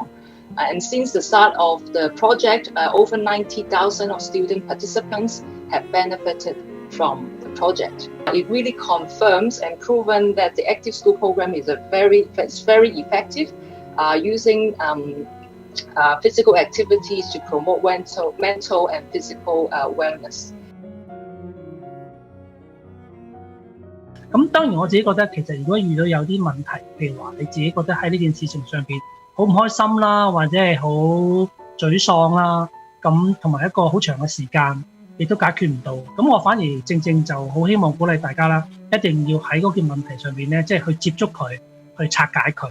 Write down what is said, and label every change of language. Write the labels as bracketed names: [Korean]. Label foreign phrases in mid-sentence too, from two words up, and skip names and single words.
[English] And since the start of the project, over 90,000 of student participants have benefited from the project. It really confirms and proven that the Active School Program is very effective, using physical activities to promote mental and physical wellness. [Cantonese] 咁當然我自己覺得其實如果遇到有啲問題，譬如話你自己覺得喺呢件事情上邊好唔開心啦，或者係好沮喪啦，咁同埋一個好長嘅時間亦都解決唔到，咁我反而正就好希望鼓勵大家啦，一定要喺嗰件問題上邊咧，即係去接觸佢，去拆解佢。